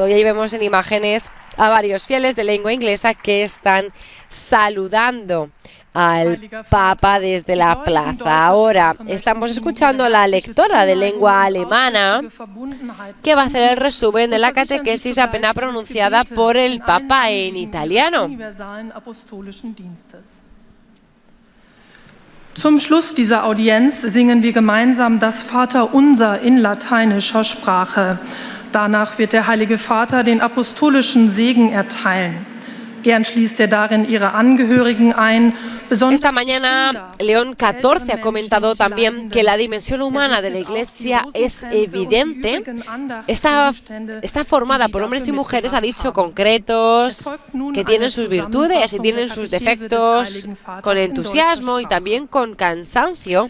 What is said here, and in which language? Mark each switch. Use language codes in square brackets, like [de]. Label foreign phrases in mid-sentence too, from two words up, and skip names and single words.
[es] Y ahí vemos en imágenes a varios fieles de lengua inglesa que están saludando al Papa desde la plaza. Ahora estamos escuchando a la lectora de lengua alemana que va a hacer el resumen de la catequesis apenas pronunciada por el Papa en italiano. [de] Zum Schluss dieser Audienz singen wir gemeinsam das Vaterunser in lateinischer Sprache. Danach wird der Heilige Vater den apostolischen Segen erteilen. Gern schließt darin ihre Angehörigen ein. [es] Esta mañana, León XIV ha comentado también que la dimensión humana de la Iglesia es evidente. Está formada por hombres y mujeres, ha dicho, concretos, que tienen sus virtudes y tienen sus defectos, con entusiasmo y también con cansancio.